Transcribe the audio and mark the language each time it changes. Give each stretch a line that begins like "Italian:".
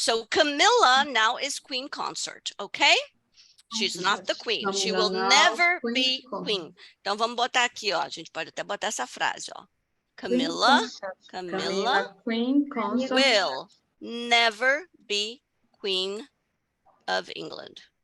English: So Camilla now is Queen Consort, okay? She's not the queen. She will never be queen.
Portuguese: Então, vamos botar aqui, ó. A gente pode até botar essa frase, ó.
English: Camilla Queen Consort will never be queen of England.